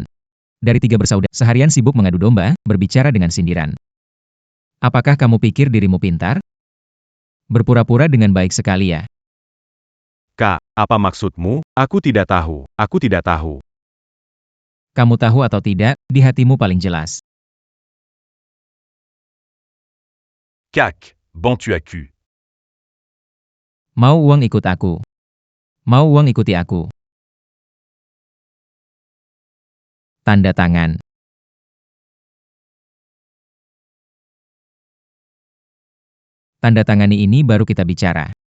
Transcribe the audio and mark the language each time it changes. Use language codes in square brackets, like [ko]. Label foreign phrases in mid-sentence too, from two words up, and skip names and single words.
[id] Dari 3 bersaudara, seharian sibuk mengadu domba, berbicara dengan sindiran. Apakah kamu pikir dirimu pintar? Berpura-pura dengan baik sekali ya. Kak, apa maksudmu? Aku tidak tahu. Kamu tahu atau tidak, di hatimu paling jelas. Cac, bon tu as cu. Mau uang ikut aku. Mau uang ikuti aku. Tanda tangan. Tanda tangani ini baru kita bicara.